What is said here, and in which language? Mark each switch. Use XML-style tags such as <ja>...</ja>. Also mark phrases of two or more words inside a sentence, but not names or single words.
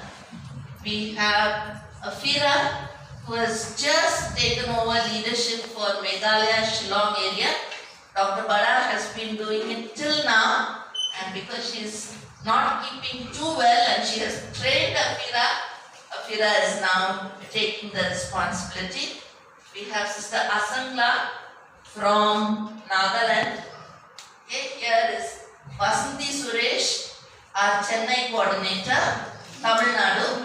<en>We have Afira, who has just taken over leadership for Meghalaya Shillong area. Dr. Bada has been doing it till now, and because she's not keeping too well and she has trained Afira, Afira is now taking the responsibility. We have Sister Asangla from Nagaland. Okay, here is Vasanthi Suresh, our Chennai coordinator, Tamil Nadu.</en>